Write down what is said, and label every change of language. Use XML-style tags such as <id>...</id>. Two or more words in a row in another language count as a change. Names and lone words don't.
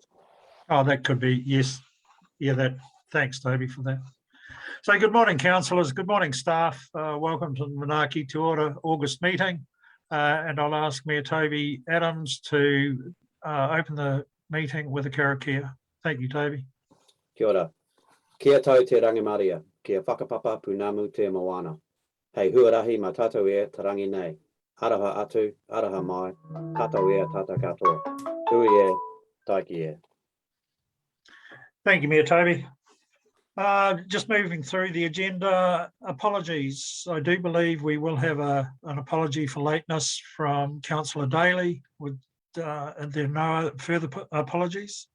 <en>Oh, that could be, yes. Yeah, thanks, Toby, for that. So good morning, councillors. Good morning, staff. Welcome to the Manaaki Toiora August meeting. And I'll ask Mayor Toby Adams to open the meeting with a karakia. Thank you, Toby.</en> <mi>Kia ora. Kia tau te rangimaria, kia whakapapa punamu te moana. Hei huarahi ma tātou e te rangi nei. Araha atu, araha mai, tātou e tata katoa. Tui e, taiki e.</mi> <en>Thank you, Mayor Toby. Just moving through the agenda, apologies. I do believe we will have an apology for lateness from Councillor Daly. Are there no further apologies?</en>